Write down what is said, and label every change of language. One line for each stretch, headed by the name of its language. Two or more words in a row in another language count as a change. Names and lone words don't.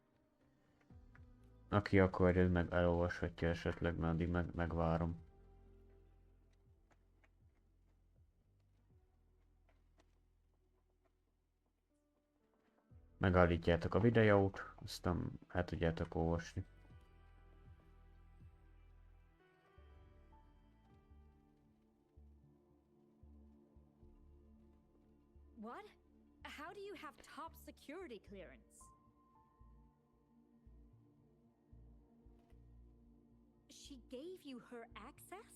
Hungarian: Aki akarja, meg elolvashatja esetleg, mert addig megvárom. Megállítjátok a videót, aztán el tudjátok olvasni.
English: What? How do you have top security clearance? She gave you her access?